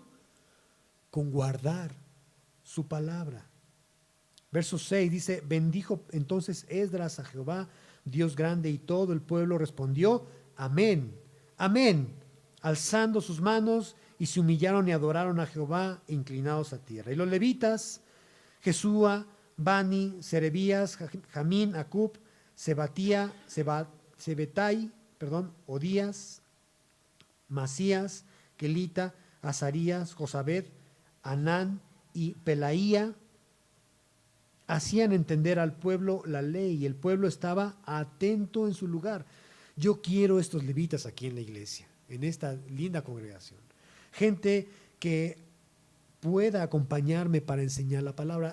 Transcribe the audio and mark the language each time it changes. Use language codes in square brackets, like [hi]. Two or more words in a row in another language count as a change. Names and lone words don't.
[es] Con guardar su palabra. Verso 6 dice, bendijo entonces Esdras a Jehová, Dios grande, y todo el pueblo respondió, amén, amén, alzando sus manos, y se humillaron y adoraron a Jehová, inclinados a tierra. Y los levitas, Jesúa, Bani, Serebías, Jamín, Acub, Sebetai, Odías, Masías, Kelita, Azarías, Josabed, Anán y Pelaía, hacían entender al pueblo la ley y el pueblo estaba atento en su lugar. Yo quiero estos levitas aquí en la iglesia, en esta linda congregación. Gente que pueda acompañarme para enseñar la palabra.